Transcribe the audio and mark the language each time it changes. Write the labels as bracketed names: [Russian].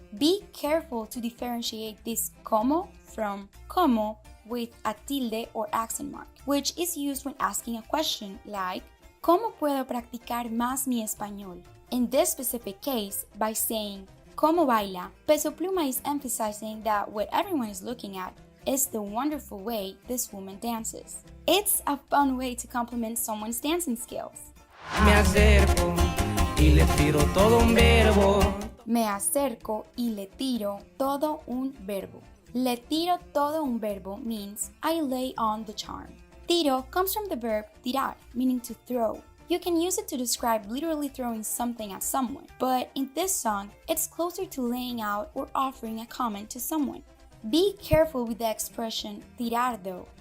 [English] Be careful to differentiate this como from como with a tilde or accent mark, which is used when asking a question like, [Spanish] ¿Cómo puedo practicar más mi español? [English] In this specific case, by saying como baila, Peso Pluma is emphasizing that what everyone is looking at is the wonderful way this woman dances. It's a fun way to compliment someone's dancing skills. [Spanish] Me acerco y le tiro todo un verbo. Me acerco y le tiro todo un verbo. Le tiro todo un verbo [English] means I lay on the charm. Tiro comes from the verb tirar, meaning to throw. You can use it to describe literally throwing something at someone, but in this song, it's closer to laying out or offering a comment to someone. Be careful with the expression tirar though.